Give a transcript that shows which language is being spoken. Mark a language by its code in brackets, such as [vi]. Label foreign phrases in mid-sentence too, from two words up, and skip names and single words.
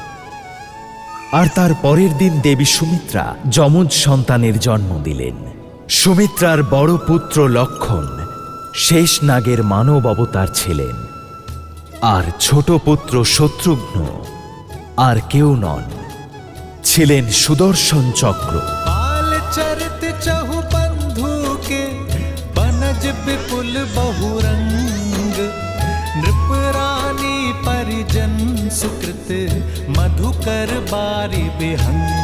[bn] আর তার পরের দিন দেবী সুমিত্রা যমজ সন্তানের জন্ম দিলেন। সুমিত্রার বড় পুত্র লক্ষণ শেষ নাগের মানব অবতার ছিলেন। আর ছোট পুত্র শত্রুঘ্ন আর কেউ নন, ছিলেন সুদর্শন চক্র। [awa] बाल चरित चहु बंधु के बनज विपुल बहुरंग नृप रानी परिजन सुकृत मधुकर बारी बिहंग।